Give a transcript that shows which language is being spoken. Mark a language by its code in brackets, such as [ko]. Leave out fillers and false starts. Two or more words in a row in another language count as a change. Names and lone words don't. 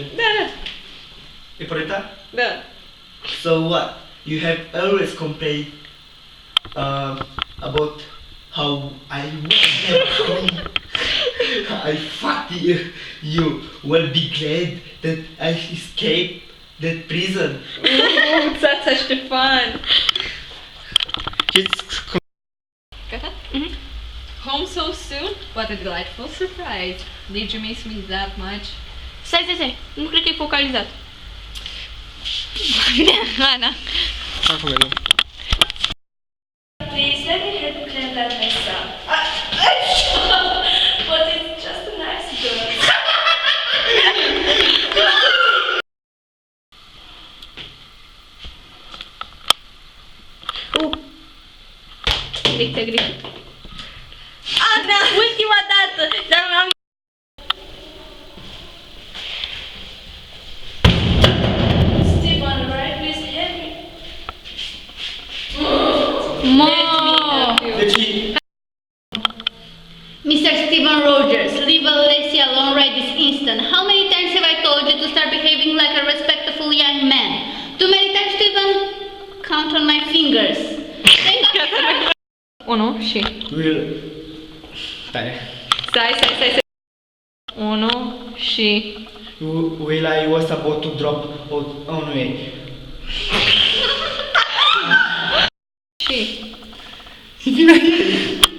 [ro] Da, E părăta? da. [en] So what? You have always complained about how I I fucked you. Well, be glad that I escaped that prison. [ro] Țața Ștefan! Gata? [en] Home so soon? What a delightful surprise. Did you miss me that much? [ro] Stai, nu cred că e focalizat. Ana. Acum vedem. [en] Please let me help clean that mess up. But it's just an accident. [ro] Greșit. Ana! Ultima dată! Dar am... [en] Stefan, right? Please help me. [ro] Deci, [en] Mr. Steven Rogers, leave Alessia alone right this instant. How many times have I told you to start behaving like a respectful young man? Too many times to even count on my fingers. [ro] Unu și... Stai. Unu și... [en] Will I was about to drop out on way. [ro] Și...